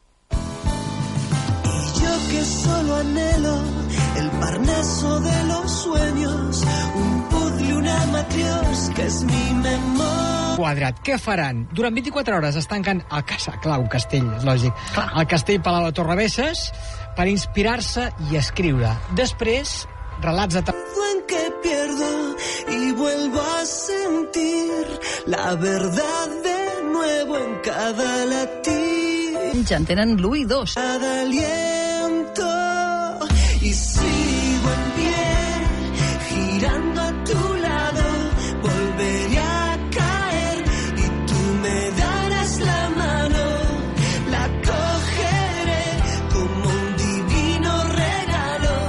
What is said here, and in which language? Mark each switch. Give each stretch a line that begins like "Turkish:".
Spanish: Y yo que solo anhelo el parnaso de los sueños, un puzzle, una matriosca es mi memoria.
Catalan: Quadrat, què faran? Durant 24 hores es tanquen a casa, clar, un castell, és lògic, al castell Palau de Torrebesses per inspirar-se i escriure. Després, relats de...
Spanish: Todo en que pierdo y vuelvo a sentir la verdad de nuevo en cada latir.
Catalan: Ja en tenen l'1 i 2.
Spanish: Cada aliento. Y sigo en pie, girando a tu lado, volveré a caer, y tú me darás la mano, la cogeré como un divino regalo